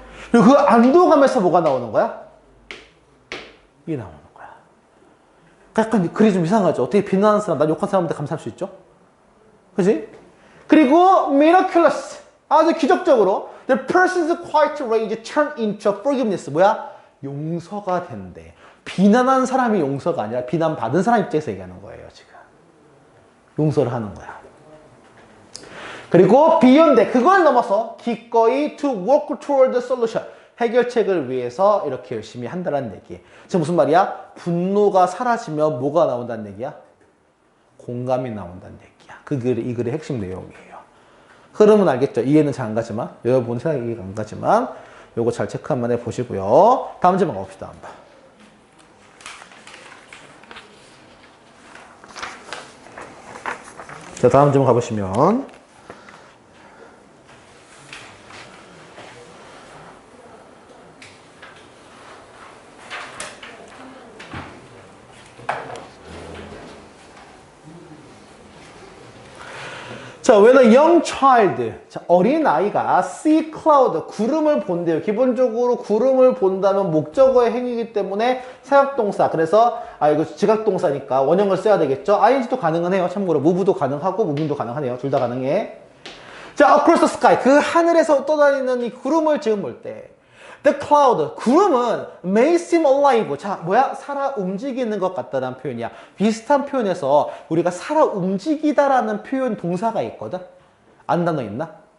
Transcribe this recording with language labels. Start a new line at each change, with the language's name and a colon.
Korean: 그리고 그 안도감에서 뭐가 나오는 거야? 이게 나오는 거야. 약간 글이 좀 이상하죠. 어떻게 비난하는 사람, 나 욕한 사람한테 감사할 수 있죠? 그지? 그리고 miraculous. 아주 기적적으로
English: the person's quiet rage turn into forgiveness.
Korean: 뭐야? 용서가 된대. 비난한 사람이 용서가 아니라 비난받은 사람 입장에서 얘기하는 거예요, 지금. 용서를 하는 거야. 그리고 beyond 그걸 넘어서 기꺼이
English: to work toward the solution.
Korean: 해결책을 위해서 이렇게 열심히 한다는 얘기. 지금 무슨 말이야? 분노가 사라지면 뭐가 나온다는 얘기야? 공감이 나온다는 얘기야. 이 글의 핵심 내용이에요. 흐름은 알겠죠? 이해는 잘 안 가지만 여러분 생각이 이해가 안 가지만 요거 잘 체크 한번 해보시고요. 다음 질문 가봅시다. 한번. 자, 다음 질문 가보시면 자,
English: when a young child,
Korean: 자, 어린아이가
English: see cloud,
Korean: 구름을 본대요. 기본적으로 구름을 본다면 목적어의 행위이기 때문에 사역동사. 그래서, 이거 지각동사니까 원형을 써야 되겠죠? ing도 가능은 해요. 참고로 move도 가능하고 moving도 가능하네요. 둘 다 가능해. 자,
English: across the sky.
Korean: 그 하늘에서 떠다니는 이 구름을 지금 볼 때.
English: The cloud,
Korean: 구름은
English: may seem alive.
Korean: 자, 뭐야? 살아 움직이는 것 같다라는 표현이야. 비슷한 표현에서 우리가 살아 움직이다라는 표현 동사가 있거든? 안 단어 있나?